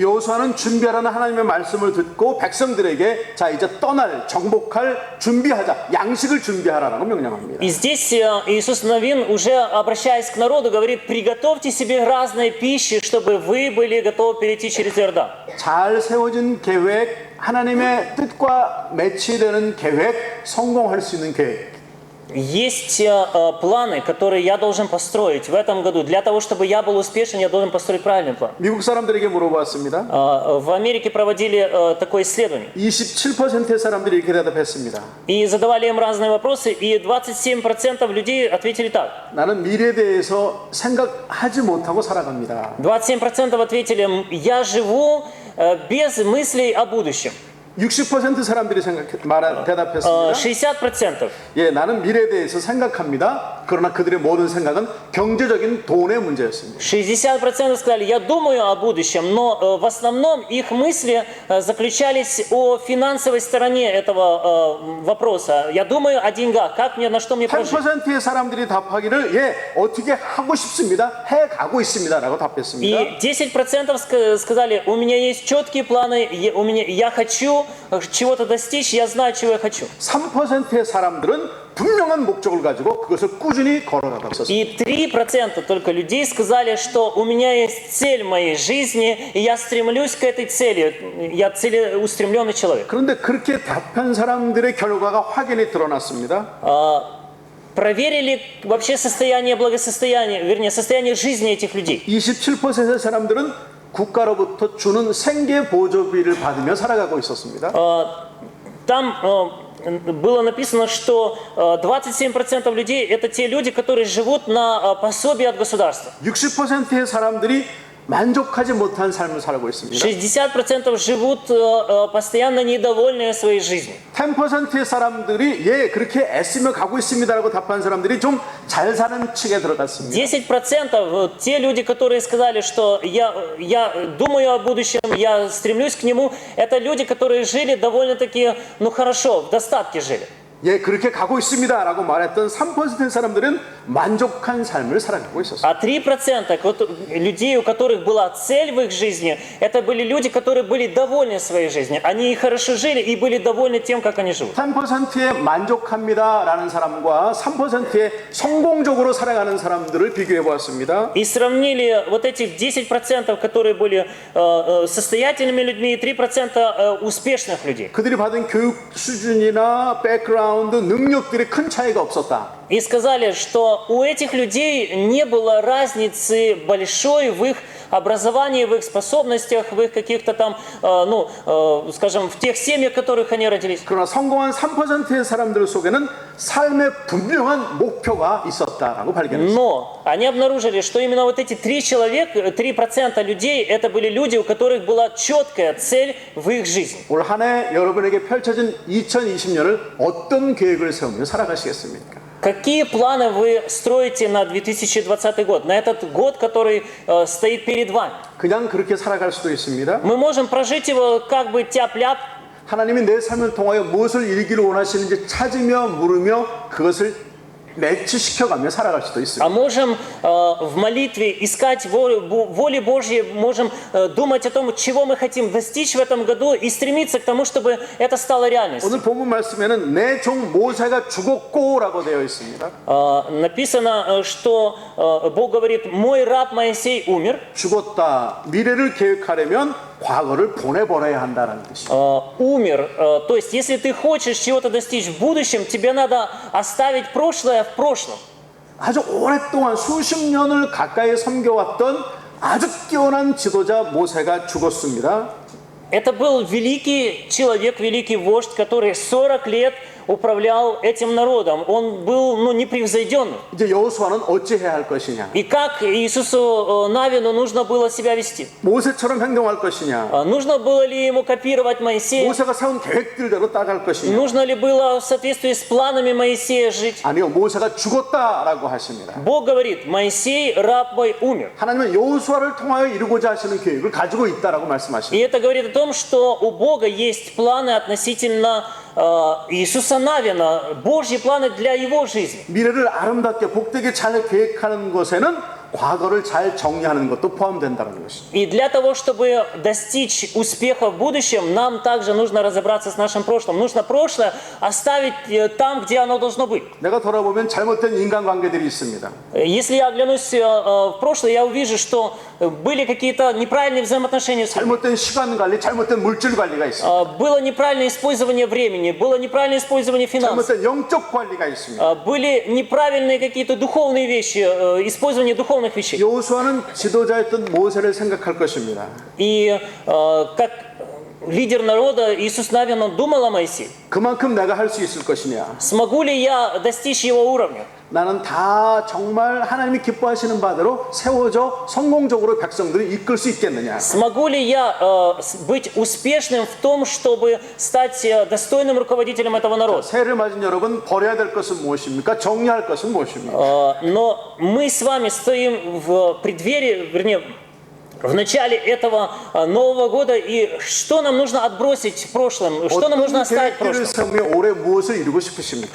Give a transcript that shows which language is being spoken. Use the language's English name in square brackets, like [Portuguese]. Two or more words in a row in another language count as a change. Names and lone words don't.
[Korean] 여호수아는 준비하라는 하나님의 말씀을 듣고 백성들에게 자 이제 떠날 정복할 준비하자 양식을 준비하라라고 명령합니다. [Russian] И здесь Иисус Навин, уже обращаясь к народу, говорит, приготовьте себе разные пищи, чтобы вы были готовы перейти через Иордан. [Korean] 잘 세워진 계획, 하나님의 뜻과 매치되는 계획, 성공할 수 있는 계획. [Russian] есть планы, которые я должен построить в этом году. Для того, чтобы я был успешен, я должен построить правильный план. [Korean] 미국 사람들에게 물어봤습니다. [Russian] В Америке проводили такое исследование. [Korean] 27%의 사람들이 이렇게 대답했습니다. [Russian] И задавали им разные вопросы, и 27% людей ответили так. [Korean] 나는 미래에 대해서 생각하지 못하고 살아갑니다. [Russian] 27% ответили, я живу без мыслей о будущем. [Korean] 60% 사람들이 대답했습니다. 60%. 예, 나는 미래에 대해서 생각합니다. 그러나 그들의 모든 생각은 경제적인 돈의 문제였습니다. [Russian] 60% сказали, я думаю о будущем, но в основном их мысли заключались о финансовой стороне этого вопроса. Я думаю о деньгах, как мне, на что мне прожить. [Korean] 8%의 사람들이 답하기를 예, 어떻게 하고 싶습니다. 해 가고 있습니다. 라고 답했습니다. [Russian] И 10% сказали, у меня есть четкие планы, я хочу чего-то достичь, я знаю, чего я хочу. [Korean] 3%의 사람들은 분명한 목적을 가지고 그것을 꾸준히 걸어가고 있었습니다. [Russian] И 3% только людей сказали, что у меня есть цель моей жизни, и я стремлюсь к этой цели. Я целеустремленный человек. [Korean] 그런데 그렇게 답한 사람들의 결과가 확연히 드러났습니다. [Russian] Проверили вообще состояние благосостояния, вернее, состояние жизни этих людей. [Korean] 27%의 사람들은 국가로부터 주는 생계 보조비를 받으며 살아가고 있었습니다. [Russian] Там было написано, что 27% людей это те люди, которые живут на пособие от государства. [Korean] 60%의 사람들이 만족하지 못한 삶을 살고 있습니다. [Russian] 60% живут постоянно недовольные своей жизнью. [Korean] 10%의 사람들이 예 그렇게 애쓰며 가고 있습니다라고 답한 사람들이 좀 잘 사는 층에 들어갔습니다. [Russian] 10% те люди, которые сказали, что я думаю о будущем, я стремлюсь к нему, это люди, которые жили довольно-таки, ну хорошо, в достатке жили. [Korean] 예, 그렇게 가고 있습니다라고 말했던 3%의 사람들은 만족한 삶을 살아가고 있었어요. [Russian] А 3% людей, у которых была цель в их жизни, это были люди, которые были довольны своей жизнью. Они хорошо жили и были довольны тем, как они живут. [Korean] 3%의 만족합니다라는 사람과 3%의 성공적으로 살아가는 사람들을 비교해 보았습니다. [Russian] И сравнили вот этих 10%, которые были состоятельными людьми, и 3% успешных людей. [Korean] 그들이 받은 교육 수준이나 백그라운드 능력들이 큰 차이가 없었다. [Russian] И сказали, что у этих людей не было разницы большой в их образовании, в их способностях, в их каких-то там, скажем, в тех семьях, в которых они родились. [Korean] 그러나 성공한 3%의 사람들 속에는 삶의 분명한 목표가 있었다라고 발견했습니다. [Russian] Но они обнаружили, что именно вот эти 3% людей, это были люди, у которых была четкая цель в их жизни. [Korean] 올 한 해 여러분에게 펼쳐진 2020년을 어떤 계획을 세우며 살아가시겠습니까? [Russian] Какие планы вы строите на 2020 год, на этот год, который стоит перед вами? [Korean] 그냥 그렇게 살아갈 수도 있습니다. [Russian] Мы можем прожить его как бы тяп-ляп. [Korean] 하나님이 내 삶을 통하여 무엇을 이루기를 원하시는지 찾으며 물으며 그것을 매치시켜가며 살아갈 수도 있습니다. [Russian] А можем в молитве искать воли Божьей, можем думать о том, чего мы хотим достичь в этом году и стремиться к тому, чтобы это стало реальностью. [Korean] 오늘 본문 말씀에는 내 종 모세가 죽었고라고 되어 있습니다. [Russian] Написано, что Бог говорит, мой раб Моисей умер. [Korean] 죽었다. 미래를 계획하려면 과거를 보내버려야 한다는 뜻이죠. [Russian] Умер. То есть, если ты хочешь чего-то достичь в будущем, тебе надо оставить прошлое в прошлом. [Korean] 아주 오랫동안 수십 년을 가까이 섬겨왔던 아주 뛰어난 지도자 모세가 죽었습니다. [Russian] Это был великий человек, великий вождь, который 40 лет управлял этим народом. Он был, непревзойденным. [Korean] 이제 여호수아는 어찌해야 할 것이냐? [Russian] И как Иисусу Навину нужно было себя вести? [Korean] 모세처럼 행동할 것이냐? [Russian] Нужно было ли ему копировать Моисея? [Korean] 모세가 세운 계획들대로 따라갈 것이냐? [Russian] Нужно ли было в соответствии с планами Моисея жить? [Korean] 아니요, 모세가 죽었다라고 하십니다. [Russian] Бог говорит, Моисей, раб мой, умер. [Korean] 하나님은 여호수아를 통하여 이루고자 하시는 계획을 가지고 있다라고 [Russian] И [Korean] 말씀하십니다. [Russian] это говорит о том, что у Бога есть планы относительно Иисуса Навина, Божьи планы для его жизни. [Korean] 미래를 아름답게 복되게 잘 계획하는 것에는 과거를 잘 정리하는 것도 포함된다는 것입니다. [Russian] И для того, чтобы достичь успеха в будущем, нам также нужно разобраться с нашим прошлым. Нужно прошлое оставить там, где оно должно быть. [Korean] 내가 돌아보면 잘못된 인간관계들이 있습니다. [Russian] Если я оглянусь в прошлое, я увижу, что были какие-то неправильные взаимоотношения с людьми. [Korean] 잘못된 시간 관리, 잘못된 물질 관리가 있습니다. [Russian] Было неправильное использование времени, было неправильное использование финансов. [Korean] 잘못된 영적 관리가 있습니다. [Russian] Были неправильные какие-то духовные вещи, использование духовных вещей. [Korean] 여호수아는 지도자였던 모세를 생각할 것입니다. [Russian] И как лидер народа Иисус Навин, он думал о Моисее. [Korean] 그만큼 내가 할 수 있을 것이냐? [Russian] Смогу ли я достичь его уровня? [Korean] 나는 다 정말 하나님이 기뻐하시는 바대로 세워져 성공적으로 백성들을 이끌 수 있겠느냐? [Russian] Смогу ли я быть успешным в том, чтобы стать достойным руководителем этого народа? [Korean] 새해를 맞은 여러분, 버려야 될 것은 무엇입니까? 정리할 것은 무엇입니까? [Russian] Но мы с вами стоим в преддверии, вернее, в начале этого Нового года, и что нам нужно отбросить в прошлом, что нам нужно [Korean] 어떤 [Russian] оставить в [Korean] 계획들을 [Russian] прошлом? [Korean] 세우며 올해 무엇을 이루고 싶으십니까?